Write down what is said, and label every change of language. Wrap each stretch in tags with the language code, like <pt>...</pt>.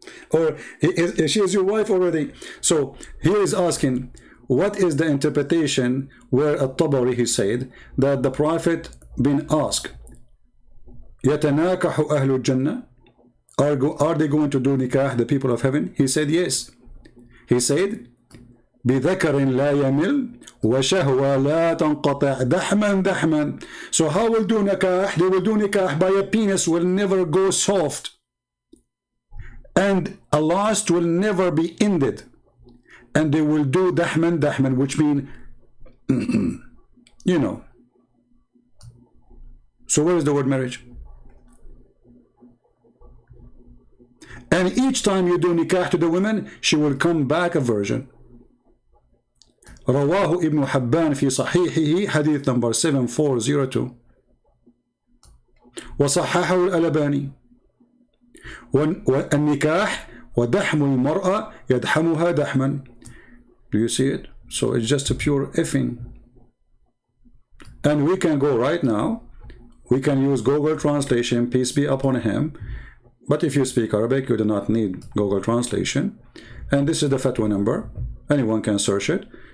<en>Or she is your wife already. So he is asking, what is the interpretation where at-Tabari, he said that the Prophet been asked,</en> <ar>يَتَنَاكَحُ أَهْلُ الْجَنَّةِ,</ar> <en>are they going to do nikah, the people of heaven? He said yes. He said,</en> <ar>بِذَكَرٍ لَا يَمِلْ وَشَهْوَى لَا تَنْقَطَعْ دَحْمًا دَحْمًا.</ar> <en>So how will do nikah? They will do nikah by a penis will never go soft, and a lust will never be ended, and they will do dahman dahman, which mean you know. So where is the word marriage? And each time you do nikah to the women, she will come back a virgin.</en> <ar>رواه ابن حبان في صحيحه حديث number 7402 وصححه الألباني. والنكاح ودحم المرأة يدحمها دحما.</ar> <en>Do you see it? So it's just a pure effing. And we can go right now, we can use Google Translation, peace be upon him. But if you speak Arabic, you do not need Google Translation. And this is the fatwa number. Anyone can search it.</en>